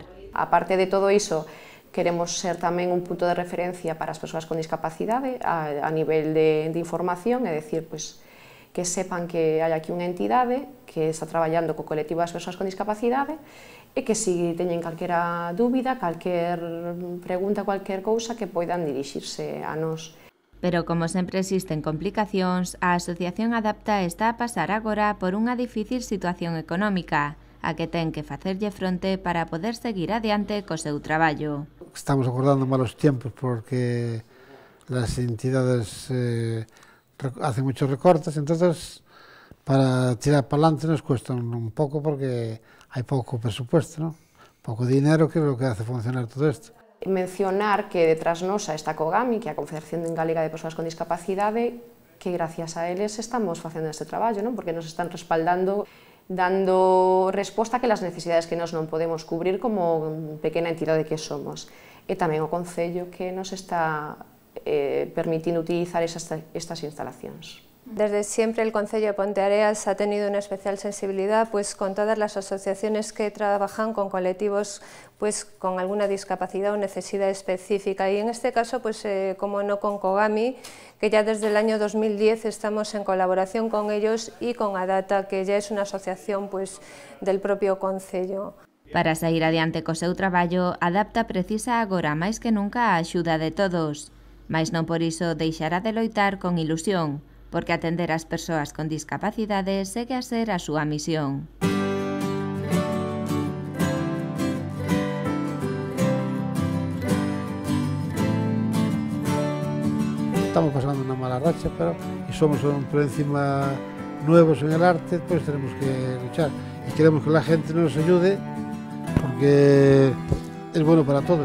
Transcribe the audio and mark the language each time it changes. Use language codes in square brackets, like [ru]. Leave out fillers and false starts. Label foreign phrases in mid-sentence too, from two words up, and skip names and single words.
[gl] A parte de todo iso, queremos ser tamén un punto de referencia para as persoas con discapacidade a nivel de información, é dicir, pois, que sepan que hai aquí unha entidade que está traballando co colectivo das persoas con discapacidade e que se teñen calquera dúbida, calquer pregunta, calquer cousa, que poidan dirixirse a nós. Pero como sempre existen complicacións, a Asociación Adapta está a pasar agora por unha difícil situación económica, a que ten que facerlle fronte para poder seguir adiante co seu traballo. [es] Estamos acordando malos tiempos porque las entidades hacen muchos recortes, entonces para tirar para adelante nos cuesta un poco porque [gl] hai pouco [es] presupuesto, ¿no? [gl] Pouco dinero, que é o que hace funcionar todo isto. Mencionar que detrás nosa está COGAMI, que é a Confederación Galega de Persoas con Discapacidade, que gracias a eles estamos facendo este traballo, ¿no? Porque nos están respaldando, dando resposta a que as necesidades que nós non podemos cubrir como pequena entidade que somos. E tamén o Concello que nos está permitindo utilizar estas instalacións. [es] Desde siempre el Concello de Ponteareas ha tenido una especial sensibilidad pues, con todas las asociaciones que trabajan con colectivos pues, con alguna discapacidad o necesidad específica y en este caso, pues, como no con COGAMI, que ya desde el año 2010 estamos en colaboración con ellos y con Adata, que ya es una asociación pues, del propio Concello. [gl] Para sair adiante co seu traballo, Adapta precisa agora máis que nunca a axuda de todos, mais non por iso deixará de loitar con ilusión, porque atender ás persoas con discapacidade segue a ser a súa misión. [es] Estamos pasando una mala racha, pero y somos por encima nuevos en el arte, pues tenemos que luchar y queremos que la gente nos ayude porque es bueno para todos.